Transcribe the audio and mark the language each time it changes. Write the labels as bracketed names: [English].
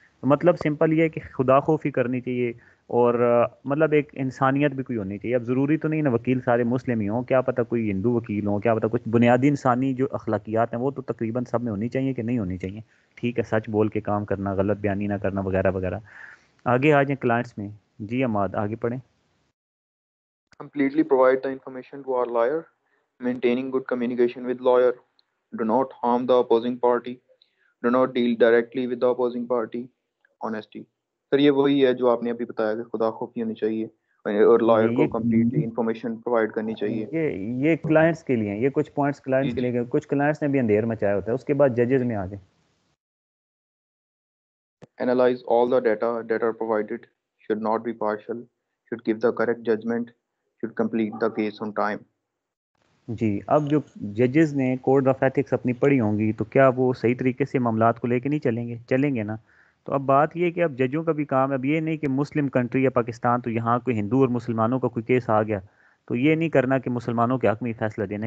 [Urdu] تو مطلب سمپل یہ ہے کہ خدا خوفی کرنی چاہیے اور مطلب ایک انسانیت بھی کوئی ہونی چاہیے. اب ضروری تو نہیں نا وکیل سارے مسلم ہی ہوں, کیا پتہ کوئی ہندو وکیل ہوں, کیا پتہ کچھ بنیادی انسانی جو اخلاقیات ہیں وہ تو تقریباً سب میں ہونی چاہیے کہ نہیں ہونی چاہیے. ٹھیک ہے, سچ بول کے کام کرنا, غلط بیانی نہ کرنا وغیرہ وغیرہ. آگے آ جائیں کلائنٹس میں. جی اماد آگے پڑھیں. [English] Completely provide the information to our lawyer. Maintaining good communication with lawyer. Do not harm the opposing party. Do not deal directly with the opposing party. Honesty. [Urdu] سر یہ وہی ہے جو آپ نے ابھی بتایا کہ خدا خوفی ہونی چاہیے اور لائر کو کمپلیٹلی انفارمیشن پرووائڈ کرنی چاہیے. یہ کلائنٹس کے لیے ہیں, یہ کچھ پوائنٹس کلائنٹس کے لیے. کچھ کلائنٹس نے بھی اندھیر مچایا ہوتا ہے. اس کے بعد ججز میں آ جائیں. [English] Analyze all the data that are provided. Should not be partial. Should give the correct judgment. Should complete the case on time. [Urdu] جی, اب جو ججز نے کوڈ آف ایتھکس اپنی پڑھی ہوں گی تو کیا وہ صحیح طریقے سے معاملات کو لے کے نہیں چلیں گے؟ چلیں گے نا. تو اب بات یہ ہے کہ اب ججوں کا بھی کام ہے. اب یہ نہیں کہ مسلم کنٹری یا پاکستان تو یہاں کوئی ہندو اور مسلمانوں کا کوئی کیس آ گیا تو یہ نہیں کرنا کہ مسلمانوں کے حق میں فیصلہ دینا.